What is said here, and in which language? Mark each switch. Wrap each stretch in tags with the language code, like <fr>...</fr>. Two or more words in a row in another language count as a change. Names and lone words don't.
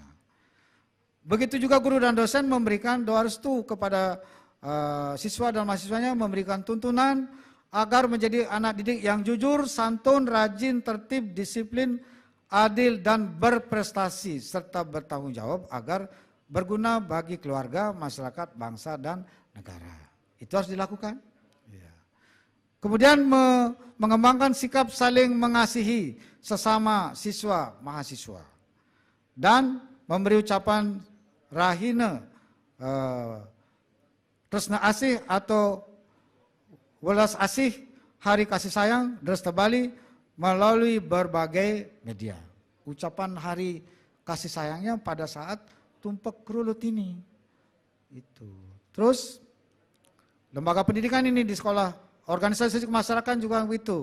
<id>Begitu juga guru dan dosen memberikan doa restu kepada siswa dan mahasiswanya, memberikan tuntunan agar menjadi anak didik yang jujur, santun, rajin, tertib, disiplin, adil, dan berprestasi, serta bertanggung jawab agar berguna bagi keluarga, masyarakat, bangsa, dan negara. Itu harus dilakukan. Ya. Kemudian mengembangkan sikap saling mengasihi sesama siswa mahasiswa dan memberi ucapan</id> <ban>rahina, tresna asih</ban> <id>atau welas asih, hari kasih sayang, Dresta Bali melalui berbagai media. Ucapan hari kasih sayangnya pada saat tumpek kerulut ini. Itu. Terus lembaga pendidikan ini di sekolah, organisasi kemasyarakatan juga begitu.</id>